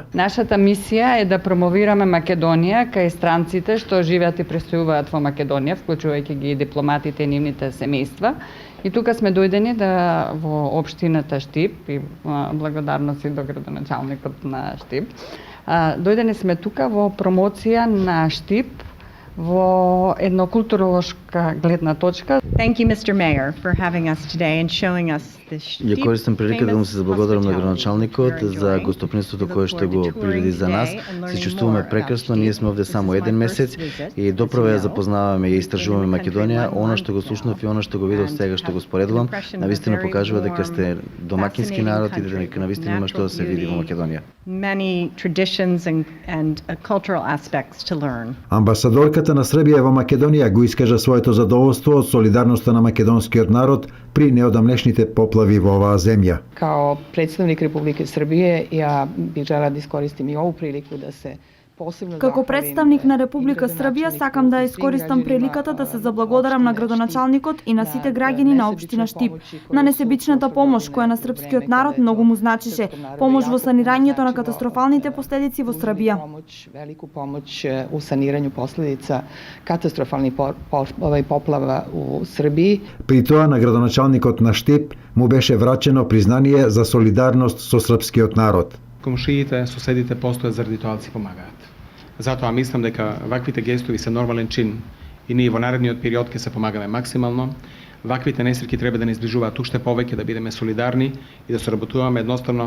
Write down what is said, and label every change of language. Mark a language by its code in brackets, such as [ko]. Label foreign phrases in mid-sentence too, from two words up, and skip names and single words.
[mk] Нашата мисија е да промовираме Македонија кај странците што живеат и престојуваат во Македонија, вклучувајќи ги и дипломатите и нивните семејства. И тука сме дојдени во општината Штип и благодарности до градоначалникот на Штип. Дојдени сме тука во промоција на Штип во едно културолошка гледна точка. [en] Thank you, Mr. Mayor, for having us today and showing us this. [mk] Ја користам прилика да му се заблагодарам на градоначалникот за гостопримството кое што го приреди за нас. Се чувствуваме прекрасно, ние сме овде само еден месец и доправо ја запознаваме и истражуваме Македонија. Она што го слушнав и она што го видов сега што го споредувам, навистина покажува дека сте домакински народ и дека навистина има што да се види во Македонија. [en] Many traditions and cultural aspects to learn. [mk] Амбасадорката на Србија во Македонија го искажа своето задоволство од солидарноста на македонскиот народ при неодамнешните поплави во оваа земја. [sr] Као представник Републике Србије, ја бих желела да искористим и ову прилику да се [mk] Како представник на Република Србија сакам да искористам приликата да се заблагодарам на градоначалникот и на сите граѓани на општина Штип на несебичната помош која на српскиот народ многу му значише, помош во санирањето на катастрофалните последици во Србија. [sr] Велику помоć u saniranju posledica katastrofalnih poplava u Srbiji. [mk] При тоа на градоначалникот на Штип му беше врачено признание за солидарност со српскиот народ. Комшиите, соседите постојат заради тоа да си помагаат. Затоа мислам дека ваквите гестови се нормален чин и ние во наредниот период ќе се помагаме максимално. Ваквите несреќи треба да не изближуваат уште повеќе, да бидеме солидарни и да соработуваме едноставно.